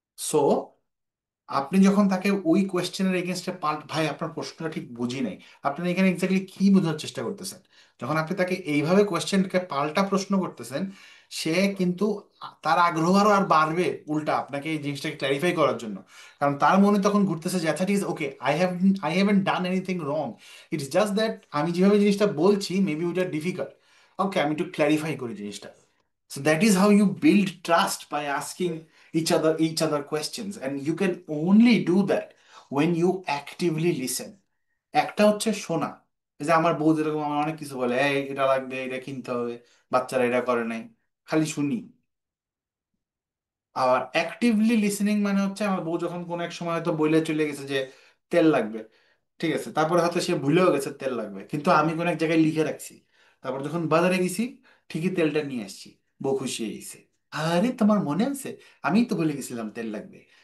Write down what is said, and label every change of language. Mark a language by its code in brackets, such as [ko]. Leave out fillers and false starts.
[bn] So আপনি যখন তাকে ওই কোয়েশ্চেনের এগেনস্টে ভাই আপনার প্রশ্নটা ঠিক বুঝি নাই, আপনি এখানে এক্স্যাক্টলি কি বোঝার চেষ্টা করতেছেন, যখন আপনি তাকে এইভাবে কোয়েশ্চেনকে পাল্টা প্রশ্ন করতেছেন, সে কিন্তু তার আগ্রহ আরো আর বাড়বে উল্টা আপনাকে এই জিনিসটাকে ক্ল্যারিফাই করার জন্য। কারণ তার মনে তখন ঘুরতেছে যে আচ্ছা ঠিক আছে, ওকে, [en] I haven't done anything wrong, it's just that [bn] আমি যেভাবে জিনিসটা বলছি মেবি ওইটা ডিফিকাল্ট, ওকে আমি একটু ক্ল্যারিফাই করি জিনিসটা। [en] So that is how you build trust, by asking each other questions, and you can only do that when you actively listen. [bn] একটা হচ্ছে শোনা, এই যে আমার বউ যেরকম আমার অনেক কিছু বলে, এই এটা লাগবে, এটা কিনতে হবে, বাচ্চারা এটা করে নাই, খালি শুনি। আর অ্যাক্টিভলি লিসেনিং মানে হচ্ছে আমার বউ যখন কোনো এক সময় হয়তো বইলে চলে গেছে যে তেল লাগবে, ঠিক আছে, তারপরে হয়তো সে ভুলেও গেছে তেল লাগবে, কিন্তু আমি কোনো এক জায়গায় লিখে রাখছি, তারপর যখন বাজারে গেছি ঠিকই তেলটা নিয়ে আসছি, বউ খুশি হয়ে গেছে, আরে তোমার মনে আছে, আমি তো বলে গেছিলাম তেল লাগবে।